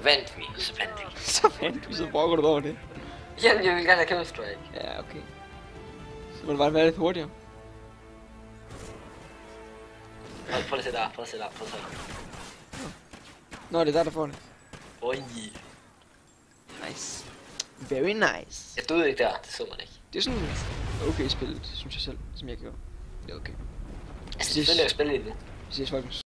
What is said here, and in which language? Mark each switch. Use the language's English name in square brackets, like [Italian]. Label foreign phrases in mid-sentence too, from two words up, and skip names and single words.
[Danish] så vandt vi. Så vandt vi, så brokker du dig over det. Jamen, jeg vil gerne have kæmpe strike. Ja, okay. Så må det bare være lidt hurtigere. Prøv at se der. Nå, det er der får det. Oj. [English] Nice. Very nice. [Danish] Jeg døde ikke der, det så man ikke. Det er sådan okay spillet, synes jeg selv, som jeg gjorde. Det er okay. Altså, selvfølgelig er jeg spillet i det. Vi ses, folkens.